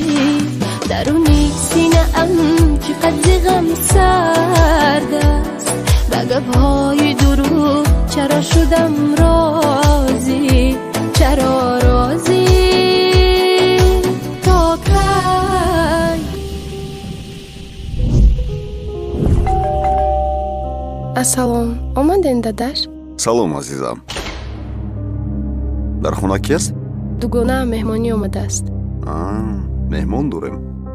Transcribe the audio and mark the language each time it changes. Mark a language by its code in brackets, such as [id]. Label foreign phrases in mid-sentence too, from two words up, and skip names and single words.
[fa] درونی سینه ام چقدر زیغم سرد است، به گپ‌های دروغ چرا شدم راضی، چرا راضی. تا کی [tg] ассалом, омаден дадаш? салом азизам. дар хона кист? дугонаам меҳмонӣ омадааст. меҳмон дорем.